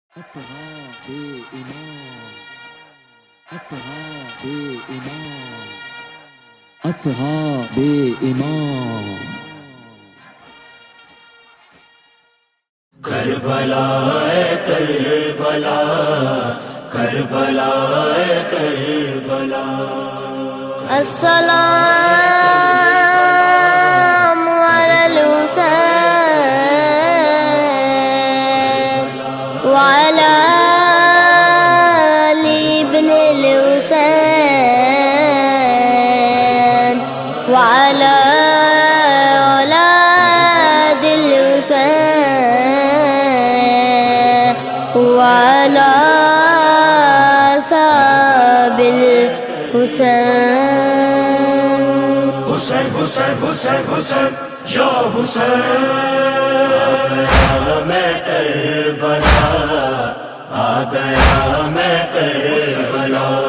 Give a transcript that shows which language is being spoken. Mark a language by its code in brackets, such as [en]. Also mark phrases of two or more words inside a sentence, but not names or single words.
[ar] أصحاب إمام أصحاب إمام أصحاب إمام [ur] کربلا اے کربلا کربلا اے کربلا [ar] السلام على الحسين وعلى آل ابن الحسين وعلى أولاد الحسين وعلى أصحاب الحسين [ur] حسین حسین حسین حسین یا حسین آ گیا میں کربلا